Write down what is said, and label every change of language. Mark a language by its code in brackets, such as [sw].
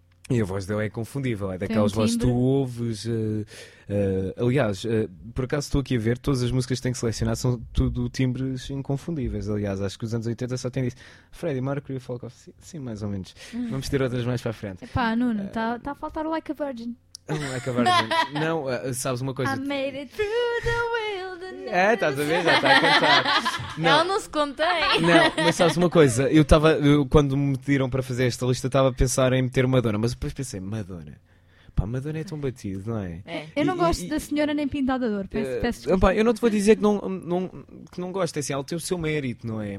[pt] E a voz dele é inconfundível, é daquelas vozes que tu ouves. Aliás, por acaso estou aqui a ver, todas as músicas que tenho que selecionar são tudo timbres inconfundíveis. Aliás, acho que os anos 80 só tem isso. Freddie Mercury, Folk of... Sim, mais ou menos. Vamos ter outras mais para a frente. Epá, Nuno, está a faltar o Like a Virgin. Like a Virgin. Não, sabes uma coisa. [en] I made it through the wilderness. [pt] É, estás a ver? Já está a cantar. Não. Ela não se contém. Não, mas sabes uma coisa? Eu estava, quando me pediram para fazer esta lista, estava a pensar em meter Madonna, mas depois pensei, Madonna. Pá, Madonna é tão batido, não é? Eu não gosto da senhora nem pintada de ouro. Peço pá, eu não te vou dizer que não gosto, é assim, ela tem o seu mérito, não é?